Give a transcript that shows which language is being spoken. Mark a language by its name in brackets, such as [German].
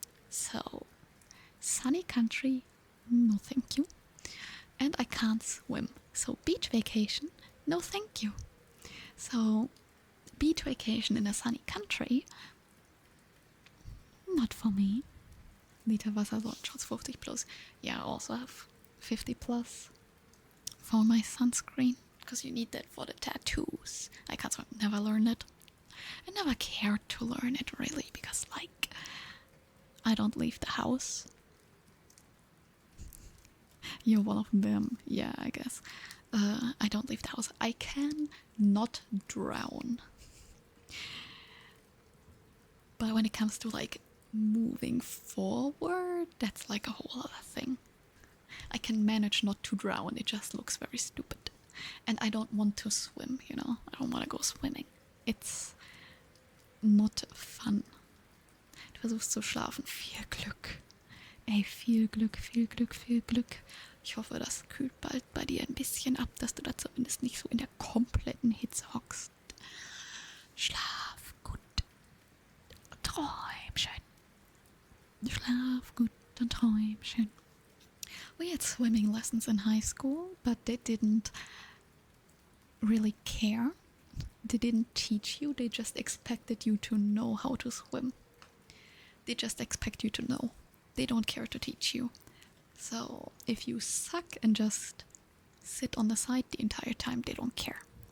[English] So, sunny country, no thank you. And I can't swim. So, beach vacation, no thank you. So, beach vacation in a sunny country, not for me. [German] Liter Wasserschutz 50 plus. [English] Yeah, I also have 50 plus for my sunscreen, because you need that for the tattoos. I can't swim, never learned it. I never cared to learn it really, because I don't leave the house. You're one of them, yeah, I guess. I don't leave the house. I can not drown. But when it comes to like moving forward, that's like a whole other thing. I can manage not to drown, it just looks very stupid. And I don't want to swim, you know? I don't want to go swimming. It's not fun. [German] Du versuchst zu schlafen. Viel Glück. Ey, viel Glück, viel Glück, viel Glück. Ich hoffe, das kühlt bald bei dir ein bisschen ab, dass du da zumindest nicht so in der kompletten Hitze hockst. Schlaf gut. Träum schön. Schlaf gut und träum schön. [English] We had swimming lessons in high school, but they didn't really care. They didn't teach you, they just expected you to know how to swim. They just expect you to know. They don't care to teach you. So if you suck and just sit on the side the entire time, they don't care.